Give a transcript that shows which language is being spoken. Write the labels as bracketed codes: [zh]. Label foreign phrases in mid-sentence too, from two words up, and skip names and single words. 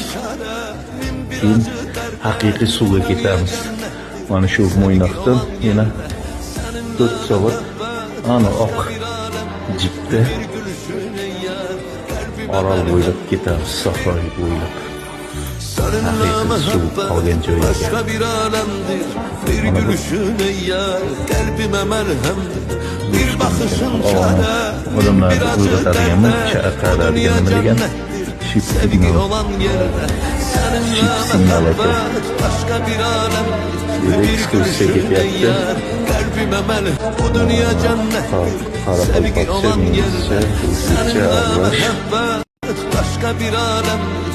[uz] Keyin haqiqiy suvga ketamiz. Mana shu Mo'ynoqdan yana 4 soat ana oq jipda Orol bo'ylab ketamiz, sahroy bo'ylab. Haqiqiy suv olgan joyga. [tr] Başka bir alemdir. Bir gülüşün eyyar kalbime merhemdir. Bir bakışın çare, [uz] odamlar [tr] bir acı [uz] o'rgatadiganmi, [tr] derde. [uz] chaqiradigan nima degan? [tr] Sevgi olan yerde. Seninle muhabbet başka bir alemdir. Bir gülüşün eyyar kalbime merhemdir. Bu dünya cennettir, sevgi olan yerde. Seninle muhabbet başka bir alemdir.